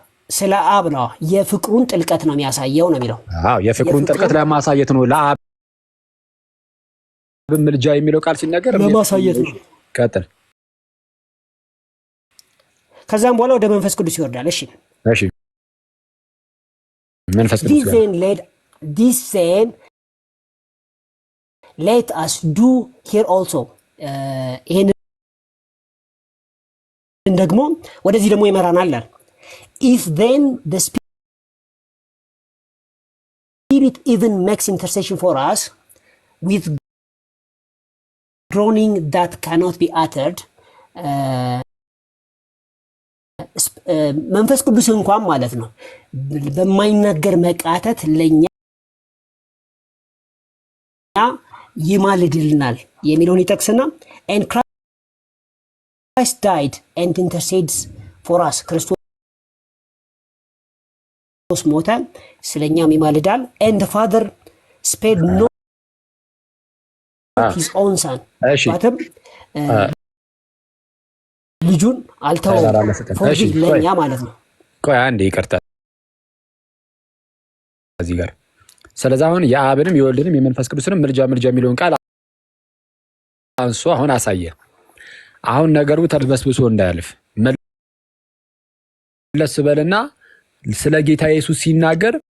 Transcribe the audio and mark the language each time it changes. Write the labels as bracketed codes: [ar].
[am] ስለ አብ ነው። የፍቅሩን ጥልቀት ነው የሚያሳየው ነው የሚለው። አዎ የፍቅሩን ጥልቀት ለማሳየት ነው። ለአብ ምልጃ የሚለው ቃል ሲነገር ለማሳየት ነው። ቀጥል። ከዛም በኋላ ወደ መንፈስ ቅዱስ ይወርዳል። እሺ መንፈስ ቅዱስ [en] this same let us do here also [am] ይሄን ደግሞ ወደዚህ ደግሞ ይመራናል። [en] if then the spirit even makes intercession for us with groaning that cannot be uttered [am] መንፈስ ቅዱስ እንኳን ማለት ነው በማይናገር መቃተት ለኛ ይማልድልናል የሚለውን ይጠቅስና [en] and Christ died and intercedes for us [am] ክርስቶስ ሞተ ስለኛም ይማልዳል [en] and the father spared not his own son [am] ማለትም ልጁን አልተወም ለኛ ማለት ነው። ቆይ አንዴ ይቅርታ እዚህ ጋር ስለዚህ አሁን የአብንም የወልድንም የመንፈስ ቅዱስንም ምልጃ የሚለውን ቃል አንሶ አሁን አሳየ። አሁን ነገሩ ተድበስብሶ እንዳያልፍ መለስ በልና ስለ ጌታ ኢየሱስ ሲናገር